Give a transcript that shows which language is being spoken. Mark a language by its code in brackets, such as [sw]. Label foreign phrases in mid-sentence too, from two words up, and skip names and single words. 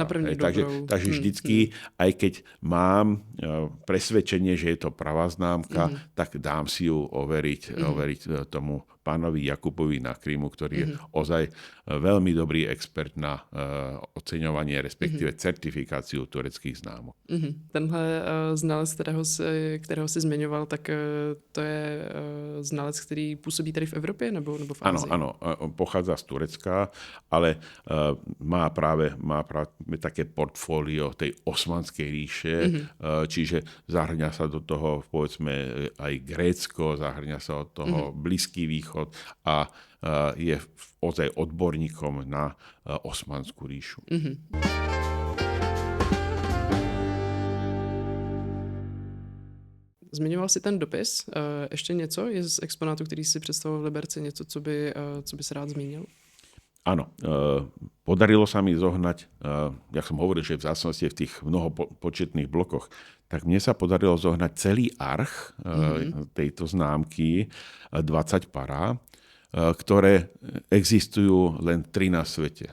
[sk] Takže vždycky, aj keď mám presvedčenie, že je to pravá známka, tak dám si ju overiť tomu pánovi Jakubovi Nakrymu, ktorý je ozaj veľmi dobrý expert na oceňovanie, respektíve certifikáciu tureckých známok. [cs] Tenhle znalec, kterého si zmiňoval, tak to je znalec, který působí tady v Evropě nebo v Ázii? [sk] Áno, pochádza z Turecka, ale má práve také portfólio tej Osmanskej ríše, čiže zahrňa sa do toho, povedzme, aj Grécko, zahrňa sa od toho Blízky východ a je ozaj odborníkom na Osmanskú ríšu. [cs] Zmiňoval si ten dopis. Ještě něco je z exponátu, který si představoval v Liberci, něco, co by se rád zmínil? [sk] Áno, podarilo sa mi zohnať, jak som hovoril, že v zásadnosti v tých mnohopočetných blokoch, tak mne sa podarilo zohnať celý arch tejto známky, 20 pará, ktoré existujú len 3 na svete.